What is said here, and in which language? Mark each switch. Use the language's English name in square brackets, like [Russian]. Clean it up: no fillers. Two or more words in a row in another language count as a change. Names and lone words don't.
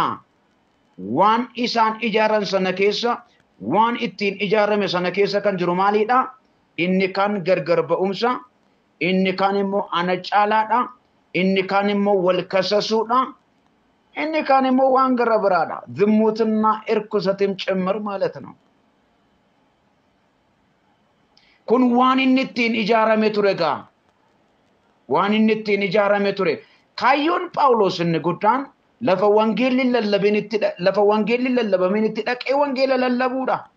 [Oromo] Waan isaan ijaaran sana keessa, waan ittiin ijaarame sana keessa kan jiru maaliidha? Inni kan gargar ba'umsa, inni kan immoo ana caalaadha, inni kan immoo wal kasasuudha, inni kan immoo waan gara biraadha. [Amharic] ዝሙትና እርኩሰትም ጭምር ማለት ነው. [Oromo] Kun waan inni ittiin ijaarame ture gaa. Waan inni ittiin ijaarame ture. Kaayyoon Phaawulos inni guddaan lafa wangeelli lallabamin itti dhaqee wangeela lallabuudha.